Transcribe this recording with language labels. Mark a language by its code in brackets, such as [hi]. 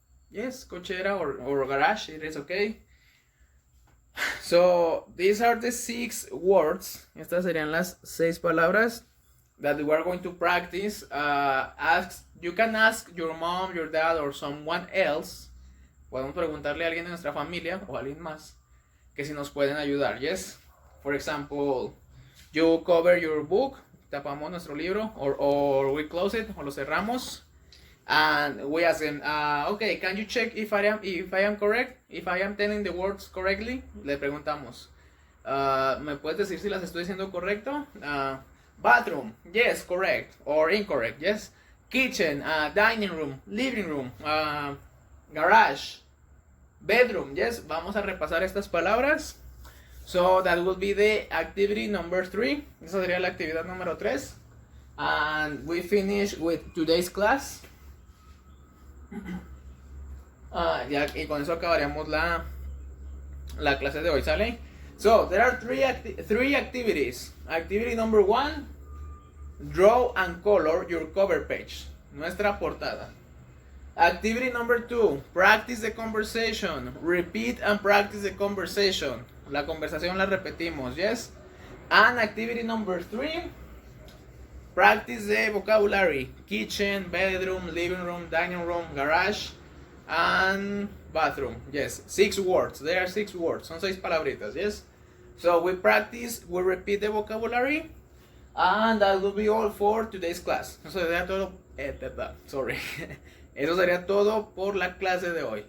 [en] Yes, cochera or garage. It is okay. So these are the 6 words. [es] Estas serían las 6 palabras [en] that we are going to practice. You can ask your mom, your dad, or someone else. [es] Podemos preguntarle a alguien de nuestra familia o a alguien más que si nos pueden ayudar. [en] Yes. For example, you cover your book, [es] tapamos nuestro libro, [en] or we close it, [es] o lo cerramos, [en] and we ask them, okay, can you check if I am correct, if I am telling the words correctly? [es] Le preguntamos, ¿me puedes decir si las estoy diciendo correcto? [en] Bathroom, yes, correct, or incorrect, yes. kitchen, dining room, living room, garage, bedroom. Yes, [es] vamos a repasar estas palabras. [en] So that will be the activity number 3. [es] Esa sería la actividad número 3. [en] And we finish with today's class. [es] Y con eso acabaríamos la clase de hoy, ¿sale? [en] So there are three activities. Activity number 1, draw and color your cover page, [es] nuestra portada. [en] Activity number 2, practice the conversation, repeat and practice the conversation. [es] La conversación la repetimos, yes? [en] And activity number 3, practice the vocabulary, kitchen, bedroom, living room, dining room, garage, and bathroom. Yes, 6 words. There are 6 words. [es] Son 6 palabritas, [en] yes? So we practice, we repeat the vocabulary, and that will be all for today's class. [es] Eso sería todo. Sorry. Eso sería todo por la clase de hoy.